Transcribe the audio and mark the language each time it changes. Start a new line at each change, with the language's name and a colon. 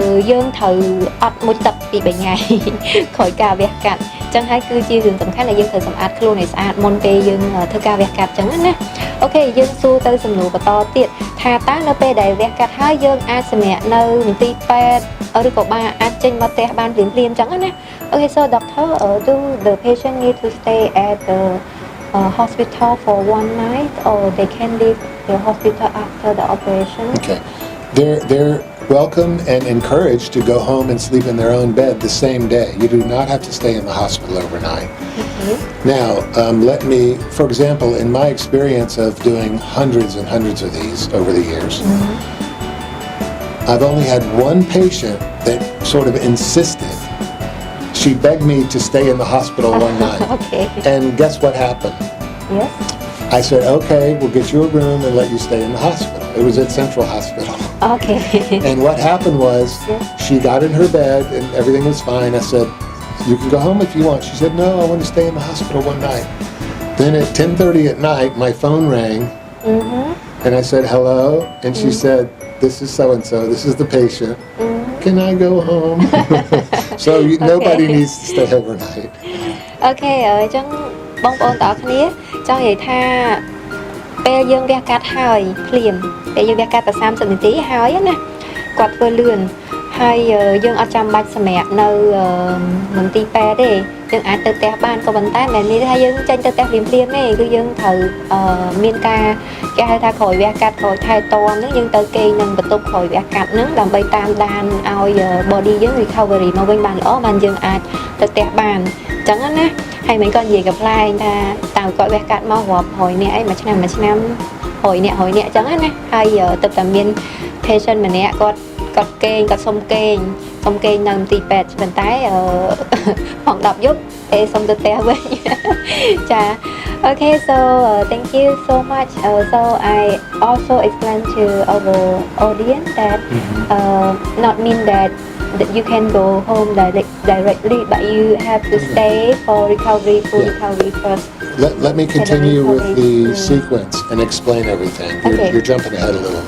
Khmer: យើងត្រូវអត់មួយទឹកពី3ថ្ងៃក្រោយការវះកាត់អញ្ចឹងហើយគឺជារឿងសំខាន់ដែលយើងត្រូវសម្អាតខ្លួនឲ្យស្អាតមុនពេលយើងធ្វើការវះកាត់អញ្ចឹងណាអូខេយើងសួរទៅសំណួរបន្តទៀតថាតើនៅពេលដែលវះកាត់ហើយយើងអាចសម្រាកនៅមន្ទីរពេទ្យឬក៏បានអាចចេញមកផ្ទះបានភ្លាមៗអញ្ចឹងណា
English: Okay, so doctor, do the patient need to stay at the hospital for one night, or they can leave the hospital after the operation? Okay, they're welcome and encouraged to go home and sleep in their own bed the same day. You do not have to stay in the hospital overnight. Now, let me, for example, in my experience of doing hundreds and hundreds of these over the years, I've only had one patient that sort of insisted. She begged me to stay in the hospital one night. Okay. And guess what happened? Yes. I said, okay, we'll get you a room and let you stay in the hospital. It was at Central Hospital. Okay. And what happened was, she got in her bed and everything was fine. I said, you can go home if you want. She said, no, I want to stay in the hospital one night. Then at 10:30 at night, my phone rang. And I said, hello. And she said, this is so-and-so. This is the patient. Can I go home? So nobody needs to stay overnight.
Khmer: Okay, អញ្ចឹងបងប្អូនទាំងអស់គ្នាចង់និយាយថាពេលយើងវះកាត់ហើយភ្លាមពេលយើងវះកាត់តែ30នាទីហើយណាគាត់ធ្វើលឿនហ ហើយយើងអត់ចាំបាច់សម្រាប់នៅមន្ទីរពេទ្យទេយើងអាចទៅផ្ទះបានក៏ប៉ុន្តែមិននេះថាយើងចេញទៅផ្ទះភ្លាមៗទេគឺយើងត្រូវ មានការគេហៅថាក្រោយវះកាត់ក្រោយថែទាំហ្នឹងយើងទៅគេងនឹងបន្ទប់ក្រោយវះកាត់ហ្នឹងដើម្បីតាមដានឲ្យ body យើង recovery មកវិញបានល្អបានយើងអាចទៅផ្ទះបានអញ្ចឹងណាហើយមិនក៏និយាយកំ pl ែងថាតើគាត់វះកាត់មករាប់100នាក់អីមួយឆ្នាំ100នាក់ អញ្ចឹងណាហើយទៅតែមាន patient ម្នាក់គាត់គេងគាត់សុំគេងនៅមន្ទីរពេទ្យប៉ុន្តែម៉ោង 10 យប់សុំទៅផ្ទះវិញចា
English: Okay, so thank you so much. So I also explain to our audience that not mean that you can go home directly, but you have to stay for recovery, full recovery first. Let me continue with the sequence and explain everything. You're jumping ahead a little.